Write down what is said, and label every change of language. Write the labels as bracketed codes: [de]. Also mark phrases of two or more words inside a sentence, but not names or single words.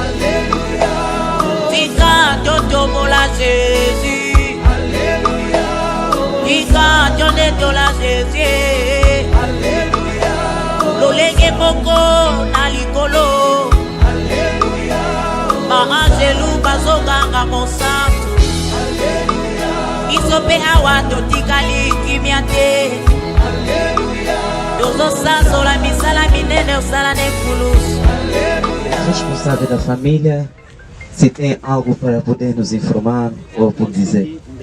[ln] tika totobola Jésus tika tondetola Jésus lolenge moko na likolo baangelu bazoganga mosantu biso mpe awa totikali kimia te tozosanzola misala minene osala ne fulusu. [pt] Responsável da família, se tem algo para poder nos informar ou por dizer.